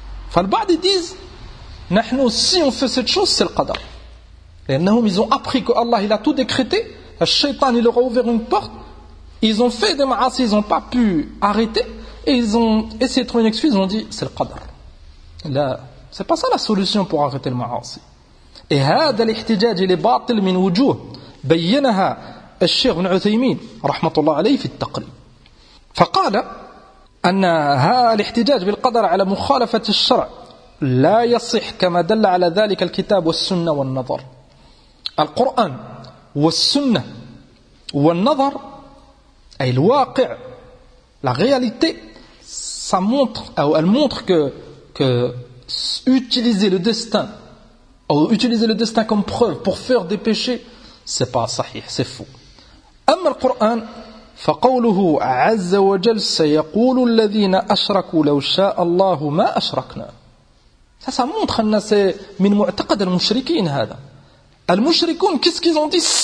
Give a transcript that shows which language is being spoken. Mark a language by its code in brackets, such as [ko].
[fr] Fa al-ba'd ils disent, nahnu, si on fait cette chose, c'est le qadar. Et nahum, ils ont appris que Allah, il a tout décrété. Le shaitan, il leur a ouvert une porte. Ils ont fait des ma'as, ils n'ont pas pu arrêter. Et ils ont essayé de trouver une excuse, ils ont dit, c'est le qadar. La C'est pas ça la solution pour arrêter le ma'asi. [ar] Et هذا الاحتجاج الى باطل من وجوه بينها الشيخ ابن عثيمين رحمه الله عليه في التقريب. فقال ان هذا الاحتجاج بالقدر على مخالفه الشرع لا يصح كما دل على ذلك الكتاب والسنه والنظر. القران والسنه والنظر اي الواقع [fr] la réalité, ça montre, elle montre que utiliser le destin comme preuve pour faire des péchés, c'est pas sahih, c'est faux. [ar] أما القرآن فقوله عز وجل سيقول الذين أشركوا لو شاء الله ما أشركنا. [fr] Ça montre que c'est [ar] من معتقد المشركين هذا. [fr] المشركون, qu'est-ce qu'ils ont dit?